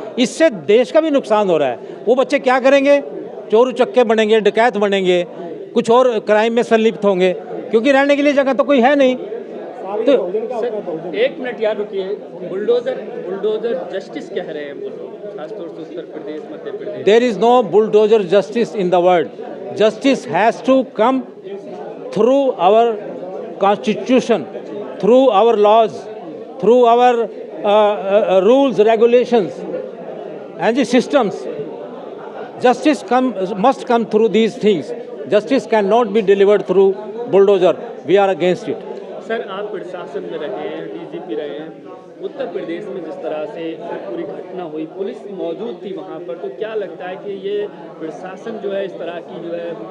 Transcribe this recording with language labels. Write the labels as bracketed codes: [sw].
[hi] इससे देश का भी नुकसान हो रहा है। वो बच्चे क्या करेंगे? चोर उचक्के बनेंगे, डकैत बनेंगे, कुछ और क्राइम में संलिप्त होंगे, क्योंकि रहने के लिए जगह तो कोई है नहीं। तो एक मिनट यार रुकिए, बुलडोजर जस्टिस कह रहे हैं वो लोग, खासतौर से Uttar Pradesh, Madhya Pradesh. [en] There is no bulldozer justice in the world. Justice has to come through our constitution, through our laws, through our rules, regulations, and the systems. Justice must come through these things. Justice cannot be delivered through bulldozer. We are against it. [hi] Sir, आप प्रशासन में रहे हैं, DGP रहे हैं, उत्तर प्रदेश में जिस तरह से पूरी घटना हुई, पुलिस मौजूद थी वहाँ पर, तो क्या लगता है कि ये प्रशासन जो है इस तरह की जो है?